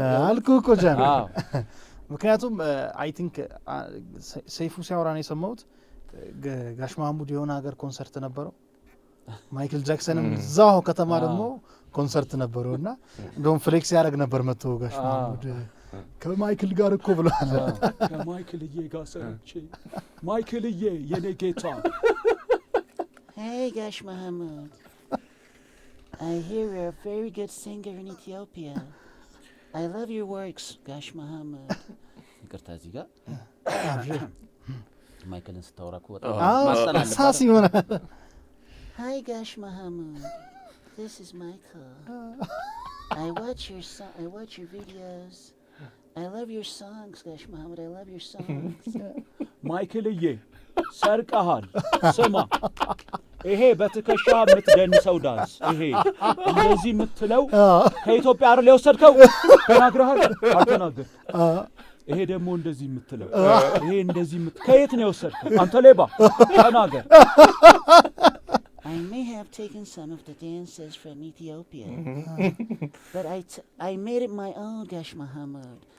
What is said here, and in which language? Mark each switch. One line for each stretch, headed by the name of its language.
Amharic: አልኩ እኮ ጃን ምክንያቱም አይ ቲንክ ሰይፉ ሲያወራ ነው የሰማሁት ጋሽ ማሙድ የሆነ ሀገር ኮንሰርት ነበረው ማይክል ጃክሰንም እዛው ከተማ ደግሞ ኮንሰርት ነበረውና እንደውም ፍሌክስ ያደርግ ነበር መጥቶ ጋሽ ማሙድ ከማይክል ጋር እኮ ብሏል ከማይክልዬ ጋር ሰርቼ ማይክልዬ የኔ ጌታ
English: Hey Gash Mohammed, I hear you're a very good singer in Ethiopia. I love your works, Gash Mohammed.
Amharic: ይቅርታ እዚህ ጋር ማይክልን ስታወራ እኮ በጣም ሳሲ ሆነ
English: Hi Gash Mohammed, this is Michael. I watch your videos. I love your songs, Gash Mohammed. I love your songs.
Amharic: ማይክልዬ ሰርቀሃል ስማ ይሄ በትከሻ የምትደንሰው ዳንስ ይሄ እንደዚህ የምትለው ከኢትዮጵያ አይደል የወሰድከው ተናግረሃል አልተናገር ይሄ ደግሞ እንደዚህ የምትለው ይሄ እንደዚህ ከየት ነው የወሰድከው አንተ ሌባ ተናገር
English: I may have taken some of the dances from Ethiopia, but I made it my own, Gash Mohammed.